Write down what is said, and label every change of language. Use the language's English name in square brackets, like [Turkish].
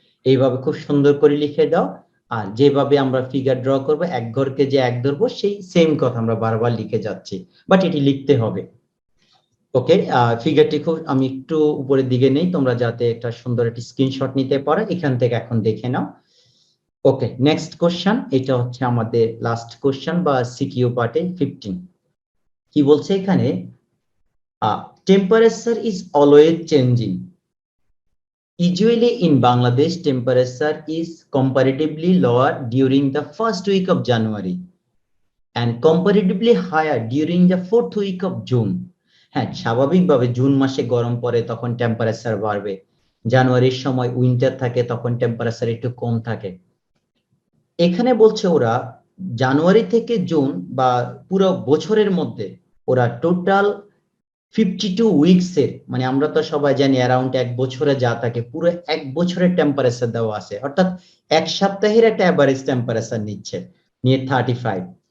[Bangla] এইভাবে খুব সুন্দর করে লিখে দাও। আর যেভাবে আমরা ফিগার ড্র করব, এক ঘরকে যে এক ধরবো, সেই সেম কথা আমরা বারবার লিখে যাচ্ছি, বাট এটি লিখতে হবে। ওকে, ফিগারটি খুব আমি একটু উপরের দিকে নেই, তোমরা যাতে একটা সুন্দর একটি স্ক্রিনশট নিতে পারো, এখান থেকে এখন দেখে নাও। ওকে, নেক্সট কোশ্চেন, এটা হচ্ছে আমাদের লাস্ট কোশ্চেন বা সিকিউ পার্টে 15। কি বলছে এখানে, [English] temperature is always changing. Usually in Bangladesh, temperature is comparatively lower during the first week of January and comparatively higher during the fourth week of June. [Bangla] হ্যাঁ, স্বাভাবিকভাবে জুন মাসে গরম পড়ে, তখন টেম্পারেচার বাড়বে। জানুয়ারির সময় উইন্টার থাকে, তখন টেম্পারেচার একটু কম থাকে। এখানে বলছে ওরা জানুয়ারি থেকে জুন বা পুরো বছরের মধ্যে ওরা টোটাল 52 উইকসের, মানে আমরা তো সবাই জানি অ্যারাউন্ড এক বছরে যা থাকে, পুরো এক বছরের টেম্পারেচার দেওয়া আছে, অর্থাৎ এক সপ্তাহের একটা অ্যাভারেজ টেম্পারেচার নিচ্ছে, নিয়ে 35।